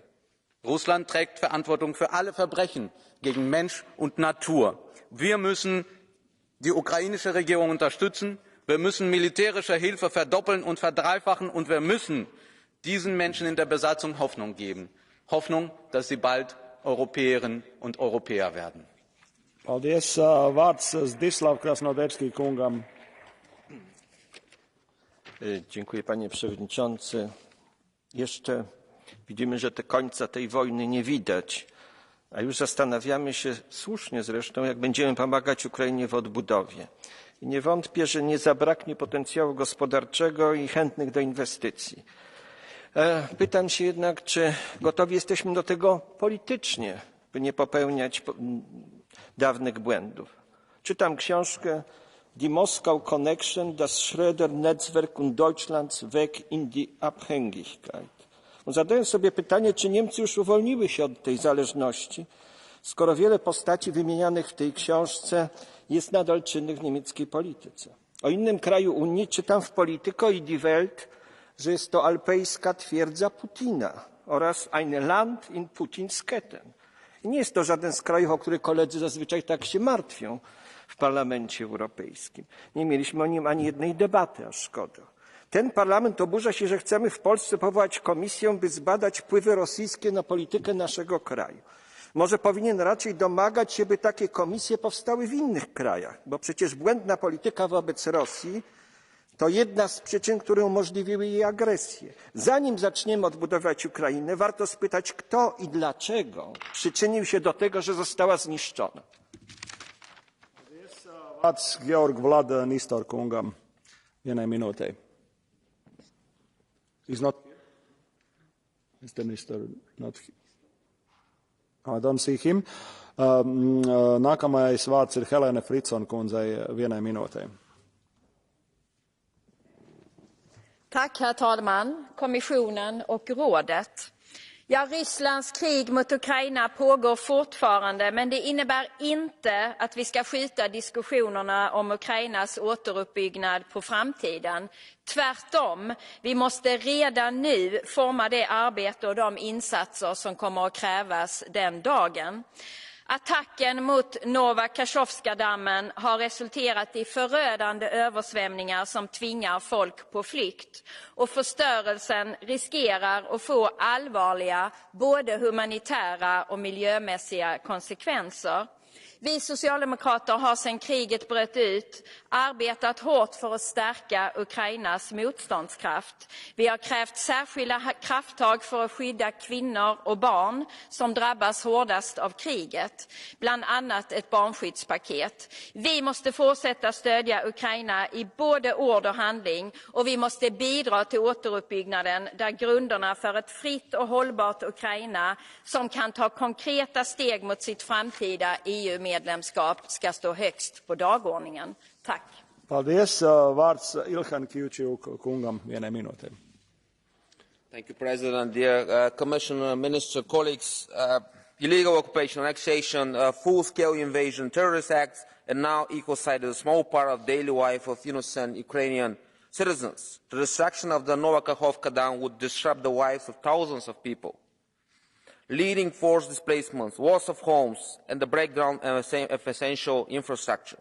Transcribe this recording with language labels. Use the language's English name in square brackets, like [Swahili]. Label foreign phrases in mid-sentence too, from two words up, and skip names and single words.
[German] Russland trägt Verantwortung für alle Verbrechen gegen Mensch und Natur. Wir müssen die ukrainische Regierung unterstützen, wir müssen militärische Hilfe verdoppeln und verdreifachen, und wir müssen diesen Menschen in der Besatzung Hoffnung geben. Hoffnung, dass sie bald Europäerinnen und Europäer werden. [Latvian] Paldies. Vārds Zdzisław Krasnodębski kungam. [Polish] Dziękuję, panie przewodniczący. Jeszcze widzimy, że końca tej wojny nie widać, a już zastanawiamy się, słusznie zresztą, jak będziemy pomagać Ukrainie w odbudowie. I nie wątpię, że nie zabraknie potencjału gospodarczego i chętnych do inwestycji. Pytam się jednak, czy gotowi jesteśmy do tego politycznie, by nie popełniać dawnych błędów. Czytam książkę Die Moskau Connection, das Schröder-Netzwerk und Deutschlands Weg in die Abhängigkeit. Zadaję sobie pytanie, czy Niemcy już uwolniły się od tej zależności, skoro wiele postaci wymienianych w tej książce jest nadal czynnych w niemieckiej polityce. O innym kraju Unii czytam w Politico i Die Welt, że jest to alpejska twierdza Putina oraz [German] ein Land in Putinsketten. [Polish] I nie jest to żaden z krajów, o których koledzy zazwyczaj tak się martwią w Parlamencie Europejskim. Nie mieliśmy o nim ani jednej debaty, a szkoda. Ten parlament oburza się, że chcemy w Polsce powołać komisję, by zbadać wpływy rosyjskie na politykę naszego kraju. Może powinien raczej domagać się, by takie komisje powstały w innych krajach, bo przecież błędna polityka wobec Rosji To jedna z przyczyn, które umożliwiły jej agresję. Zanim zaczniemy odbudować Ukrainę, warto spytać, kto i dlaczego przyczynił się do tego, że została zniszczona. [Latvian] Vārds Georg Vlad Nistor kungam vienai minūtei. [English] He's not here. Mr. Nistor not here. I don't see him. [Latvian] Nākamais vārds ir Helēne Fritson kundzei vienai minūtei. [Swedish] Tack, herr talman, kommissionen och rådet. Ja, Rysslands krig mot Ukraina pågår fortfarande, men det innebär inte att vi ska skjuta diskussionerna om Ukrainas återuppbyggnad på framtiden. Tvärtom, vi måste redan nu forma det arbete och de insatser som kommer att krävas den dagen. Attacken mot Nova Kachovska-dammen har resulterat i förödande översvämningar som tvingar folk på flykt. Och förstörelsen riskerar att få allvarliga både humanitära och miljömässiga konsekvenser. Vi socialdemokrater har sedan kriget bröt ut arbetat hårt för att stärka Ukrainas motståndskraft. Vi har krävt särskilda krafttag för att skydda kvinnor och barn som drabbas hårdast av kriget, bland annat ett barnskyddspaket. Vi måste fortsätta stödja Ukraina i både ord och handling, och vi måste bidra till återuppbyggnaden där grunderna för ett fritt och hållbart Ukraina som kan ta konkreta steg mot sitt framtida EU-medlemskap ska stå högst på dagordningen. Tack. [Latvian] Paldies. Vārds Ilhan Kyučiuk kungam vienai minūtei. [English] Thank you, President. Dear Commissioner, Minister, colleagues, illegal occupation, annexation, full-scale invasion, terrorist acts, and now ecocide is a small part of daily life of innocent Ukrainian citizens. The destruction of the Nova Kakhovka Dam would disrupt the lives of thousands of people, leading forced displacements, loss of homes, and the breakdown of essential infrastructure.